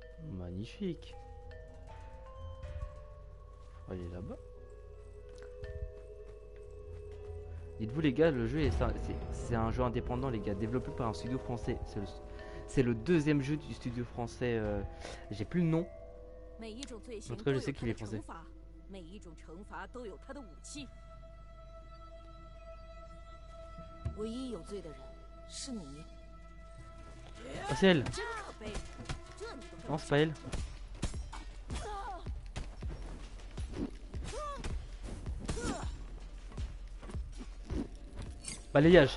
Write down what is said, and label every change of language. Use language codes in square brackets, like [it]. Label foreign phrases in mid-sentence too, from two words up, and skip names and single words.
[fr] Magnifique. Faut aller là-bas. Dites-vous les gars, le jeu c'est un jeu indépendant les gars, développé par un studio français. C'est le deuxième jeu du studio français. J'ai plus le nom. [zh] 每一种罪 [fr] En [zh] 行 [fr] tout [zh] 都 [fr] cas, je [zh] 有 [fr] sais [zh] 它 [fr] qu'il [zh] 的 [fr] est français. [zh] 惩罚，每一种惩罚都有它的武器。唯一有罪的人是你， [fr] Oh, c'est elle. [zh] 真可悲。这你都跟 [fr] Non, [zh] 不 [fr] c'est [zh] 上 [fr] pas elle. Balayage.